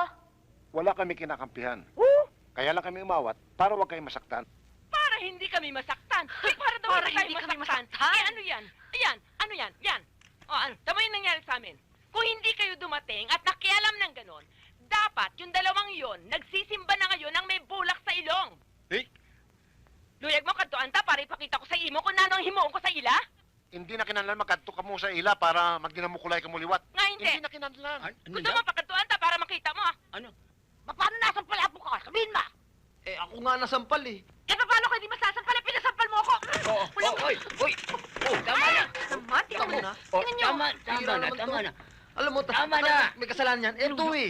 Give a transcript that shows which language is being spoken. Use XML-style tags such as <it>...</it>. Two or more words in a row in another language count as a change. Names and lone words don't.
<tl>Wala kami kinakampihan. Kaya lang kami umawat para huwag kayong masaktan. Para hindi kami masaktan. Para daw Para wala hindi tayong kami masaktan. masaktan? Eh, ano yan? Ayan, ano yan? Yan. O, ano? Tama yung nangyari sa amin. Kung hindi kayo dumating at nakialam ng ganon, dapat yung dalawang yon nagsisimba na ngayon ng may bulak sa ilong.</tl> <hil>Luyag mo kadtuan ta para ipakita ko sa imo kung nanong himuon ko sa ila? Hindi na kinahanglan magkadto ka mo sa ila para magdinamukulay ka mo liwat. Nga hindi. Hindi na kinahanglan. Gusto mo pakadtuan ta para makita mo?</hil> <tl>Ano? Paano nasan pala po ka? Sabihin mo! Eh, ako nga nasampal eh. Eh, paano ko hindi masasampal? Pinasampal mo ako! Oy! Tama na. Naman, tingnan mo. na. Oh, Tingnan niyo. tama na. Alam mo, Tama na. may kasalanan yan. Ito eh.</tl>